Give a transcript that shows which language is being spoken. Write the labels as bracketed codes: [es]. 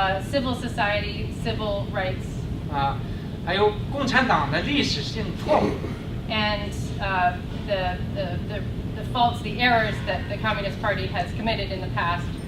[en] civil society, civil rights. [zh] 还有共产党的历史性错误。 [en] And the faults, the errors that the Communist Party has committed in the past.